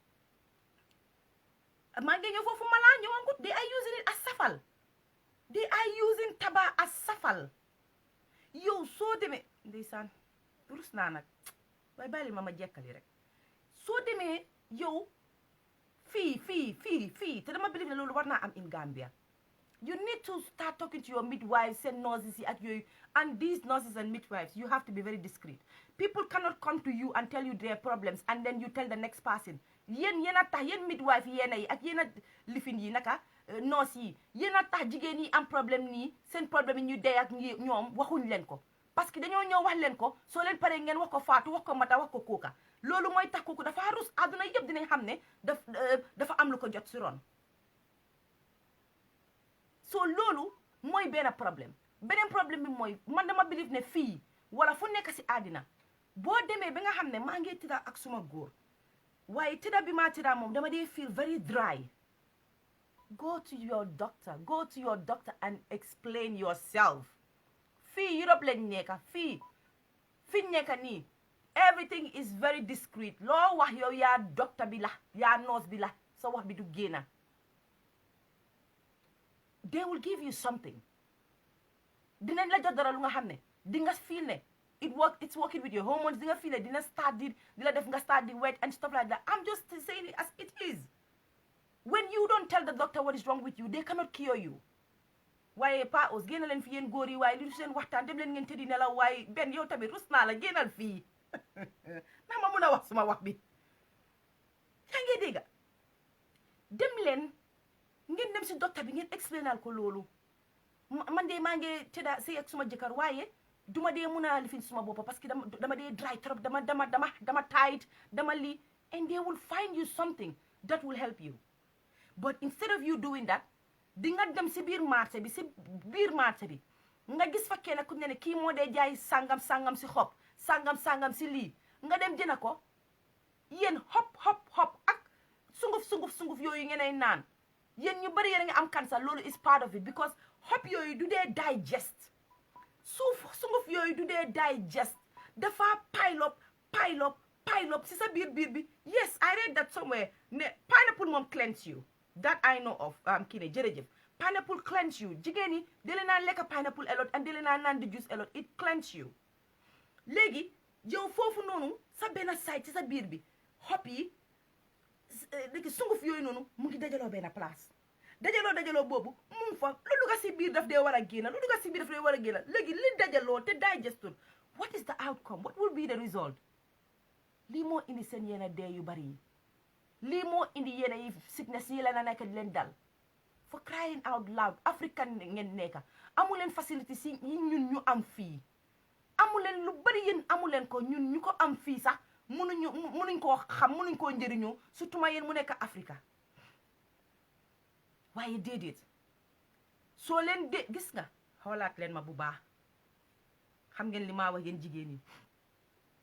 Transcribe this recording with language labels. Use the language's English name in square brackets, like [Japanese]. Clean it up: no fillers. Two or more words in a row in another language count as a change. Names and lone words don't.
[Wolof] maa ngi ñëw foofu malaa ñëwangut [English] they are using it as safal [Wolof] they are using Taaba as safal yow soo demee ndeysaan rus naa nag waaye bàyyi ma jekkali rek soo demee yow fii te dama believe ne loolu war naa am [English] in Gambia. You need to start talking to your midwives and nurses [Wolof] ak yooyu [English] and these nurses and midwives you have to be very discreet. People cannot come to you and tell you their problems and then you tell the next person [Wolof] yéen a tax yéen midwife yéen yi ak yéen a lifin yi naka nurse yi yéen a tax jigéen yi am problème nii seen problème yi ñu dee ak ñoom waxuñ leen ko parce que dañoo ñëw wax leen ko soo leen paree ngeen wax ko Fatou wax ko Mata wax ko Kooka loolu mooy tax kooku dafa rus àdduna yëpp dinañ xam ne dafa am lu ko jot si ron so loolu mooy benn problème beneen problème bi mooy man dama believe ne fii wala fu nekk si àddina boo demee ba nga xam ne maa ngi tëdda ak suma góor waaye tëdda bi maa tëdda moom dama dee [English] feel very dry go to your doctor and explain yourself [Wolof] fii Europe lañ nekka fii nekka nii [English] everything is very discreet [Wolof] loo wax yow yaa docteur bi la yaa nurse bi la sa wax bi du génna [English] they will give you something [Wolof] dinañ la jox dara lu nga xam ne di nga feel ne [English] it's working with your hormones [Wolof] di nga feel ne dina start di la def nga start di [English] wet and stuff like that. I'm just saying it as it is. When you don't tell the doctor what is wrong with you, they cannot cure you. [Wolof] waaye pa os génn leen fi yéen góor yi waaye li du seen waxtaan dem leen ngeen tëddi nelaw waaye benn yow tamit rus naa la génnal fii ndax ma mun a wax suma wax bi yaa ngi dégg dem leen ngeen dem si docteur bi ngeen explainal ko loolu man de maa ngi tëdda sëy ak suma jëkkër waaye duma dee mun a lifin suma boppa parce que dama dee dry trop dama tight dama lii [English] and they will find you something that will help you but instead of you doing that [Wolof] di nga dem si biir marché bi nga gis fa kenn ku ne kii moo dee jaay sangam si xob sangam si lii nga dem jëna ko yéen hop ak sunguf yooyu ngeen naan yéen ñu bari yéen nga am cancer loolu [English] is part of it because [Wolof] hop yooyu du dee digest sunguf yooyu du dee digest dafa pile up si sa biir bi [English] yes I read that somewhere [Wolof] ne pineapple moom [English] cleanse you that I know of [Wolof] kii ne jërëjëf [English] pineapple cleanse you [Wolof] jigéen ñi dale naa lekk pineapple [English] a lot and [Wolof] dale naa naan di juice [English] a lot it cleanse you [Wolof] léegi yow foofu noonu sa benn side ci sa biir bi hop yi léegi sunguf yooyu noonu mu ngi dajaloo benn place dajaloo boobu mu ngi fa lu dugga si biir daf dee war a génn léegi li dajaloo te digestul [English] what is the outcome what will be the result [Wolof] lii moo indi seen yenn dee yu bari yi lii moo indi yenn yi sickness yi la na nekk di leen dal [English] for crying out loud [Wolof] african ngeen nekka amu leen facilité si yi ñun ñu am fii amu leen lu bari yéen amu leen ko ñun ñu ko am fii sax munuñ koo xam munuñ koo njëriñoo surtout ma yéen mu nekk Afrika waaye déedéet soo leen gis nga xoolaat leen ma bu baax xam ngeen li maa wax yéen jigéen ñi ñun